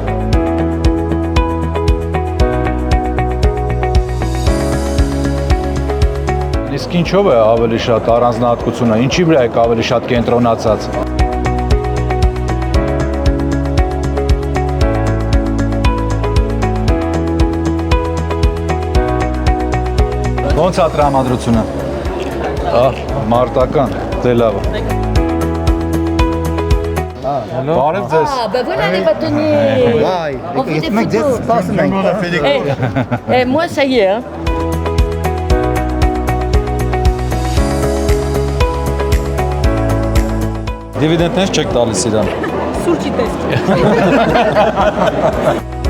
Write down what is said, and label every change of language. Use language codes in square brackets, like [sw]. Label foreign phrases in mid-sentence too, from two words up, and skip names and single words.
[hy] Իսկ ինչով է ավելի շատ առանձնահատկությունը, ինչի վրա եք ավելի շատ կենտրոնացած։ Ոնց է տրամադրությունը։ Մարտական, դե լավ է։ Բարև ձեզ։ [fr] Ben voilà les bâtonniers. On fait des photos. Moi, ça y est. Hein. [hy] Դիվիդենտներ չեք տալիս իրան։ Սուրճի տեսք։